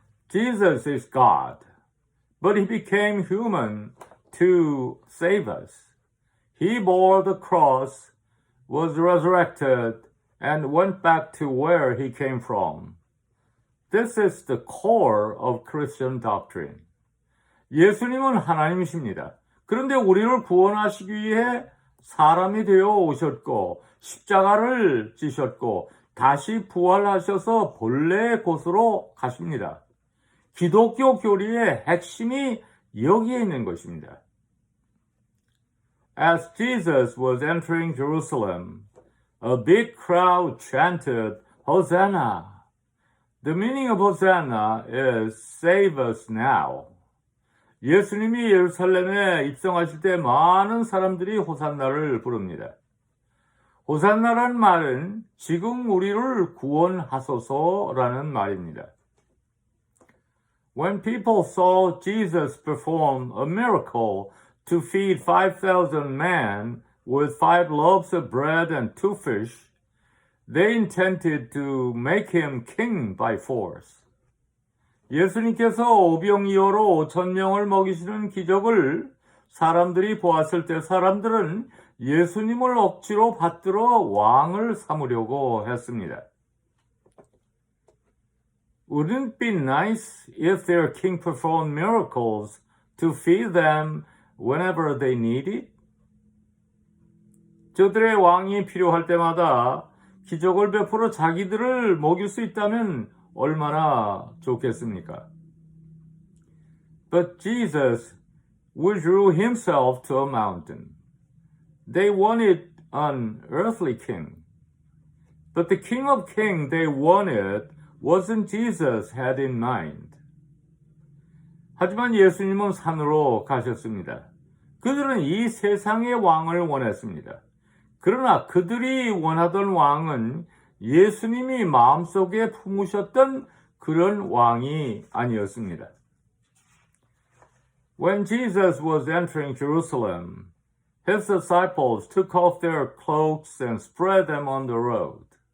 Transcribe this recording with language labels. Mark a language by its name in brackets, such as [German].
[English] Jesus is God, but he became human to save us. He bore the cross, was resurrected, and went back to where he came from. This is the core of Christian doctrine. [Korean] 예수님은 하나님이십니다. 그런데 우리를 구원하시기 위해 사람이 되어 오셨고 십자가를 지셨고 다시 부활하셔서 본래의 곳으로 가십니다. 기독교 교리의 핵심이 여기에 있는 것입니다. [English] As Jesus was entering Jerusalem, a big crowd chanted, Hosanna. The meaning of Hosanna is save us now. [Korean] 예수님이 예루살렘에 입성하실 때 많은 사람들이 호산나를 부릅니다. 호산나라는 말은 지금 우리를 구원하소서라는 말입니다. [English] When people saw Jesus perform a miracle to feed 5,000 men with 5 loaves of bread and 2 fish, they intended to make him king by force. [Korean] 예수님께서 오병이어로 5,000명을 먹이시는 기적을 사람들이 보았을 때 사람들은 예수님을 억지로 받들어 왕을 삼으려고 했습니다. [English] Wouldn't it be nice if their king performed miracles to feed them whenever they need it? [Korean] 저들의 왕이 필요할 때마다 기적을 베풀어 자기들을 먹일 수 있다면 얼마나 좋겠습니까? [English] But Jesus withdrew himself to a mountain. They wanted an earthly king. But the King of Kings they wanted wasn't Jesus had in mind. [Korean] 하지만 예수님은 산으로 가셨습니다. 그들은 이 세상의 왕을 원했습니다. 그러나 그들이 원하던 왕은 예수님이 마음속에 품으셨던 그런 왕이 아니었습니다. [English] When Jesus was entering Jerusalem, his disciples took off their cloaks and spread them on the road.